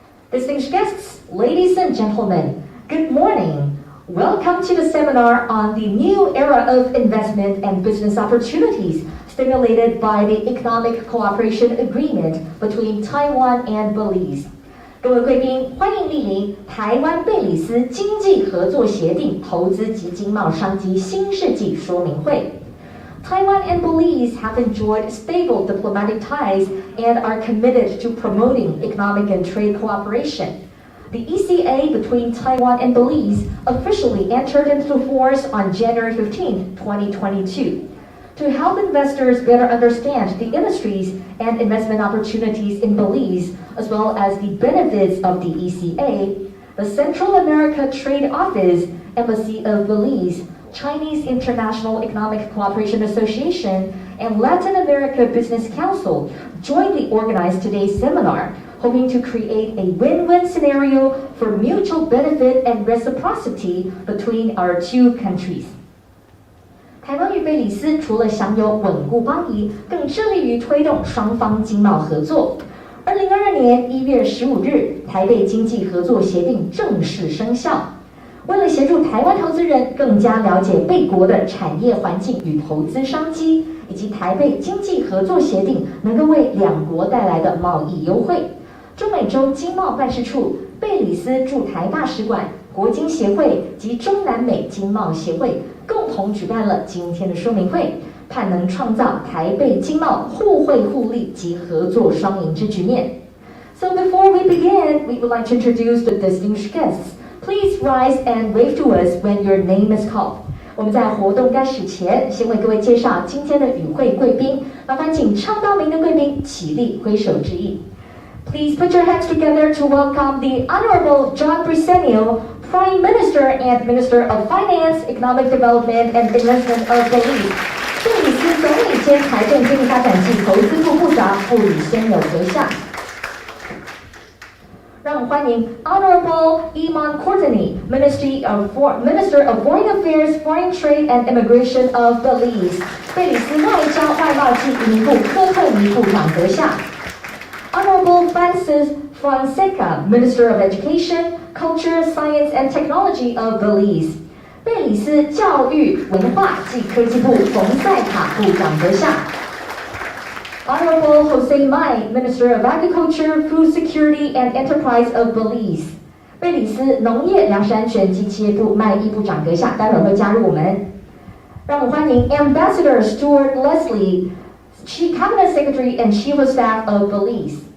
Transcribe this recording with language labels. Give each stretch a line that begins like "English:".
English: Distinguished guests, ladies and gentlemen, good morning. Welcome to the seminar on the new era of investment and business opportunities stimulated by the Economic Cooperation Agreement between Taiwan and Belize.
Chinese: 各位贵宾，欢迎莅临台湾贝里斯经济合作协定投资及经贸商机新世纪说明会。
English: Taiwan and Belize have enjoyed stable diplomatic ties and are committed to promoting economic and trade cooperation. The ECA between Taiwan and Belize officially entered into force on January 15, 2022. To help investors better understand the industries and investment opportunities in Belize, as well as the benefits of the ECA, the Central America Trade Office, Embassy of Belize, Chinese International Economic Cooperation Association, and Latin America Business Council jointly organized today's seminar, hoping to create a win-win scenario for mutual benefit and reciprocity between our two countries.
Chinese: 台湾与贝里斯除了享有稳固邦谊，更致力于推动双方经贸合作。 2022年1月15日，台贝经济合作协定正式生效。为了协助台湾投资人更加了解贝国的产业环境与投资商机，以及台贝经济合作协定能够为两国带来的贸易优惠，中美洲经贸办事处、贝里斯驻台大使馆、国经协会及中南美经贸协会共同举办了今天的说明会，盼能创造台贝经贸互惠互利及合作双赢之局面。
English: So before we begin, we would like to introduce the distinguished guests. Please rise and wave to us when your name is called.
Chinese: 我们在活动开始前，先为各位介绍今天的与会贵宾，麻烦请唱到名的贵宾起立挥手致意。
English: Please put your hands together to welcome the Honorable John Briceño, Prime Minister and Minister of Finance, Economic Development and Investment of Belize.
Chinese: 贝里斯总理兼财政经济发展及投资部部长傅宇先有阁下。让我们欢迎
English: Honorable Iman Courtney, Minister of Foreign Affairs, Foreign Trade and Immigration of Belize.
Chinese: 贝里斯外交、外贸及移民部科特尼部长阁下。
English: Honorable Francis Fonseca, Minister of Education, Culture, Science and Technology of Belize.
Chinese: 贝里斯教育、文化及科技部冯塞卡部长阁下。
English: Honorable Jose Mai, Minister of Agriculture, Food Security and Enterprise of Belize.
Chinese: 贝里斯农业、粮食安全及企业部麦义部长阁下，待会儿会加入我们。让我们欢迎
English: Ambassador Stuart Leslie, Chief Cabinet Secretary and Chief of Staff of Belize.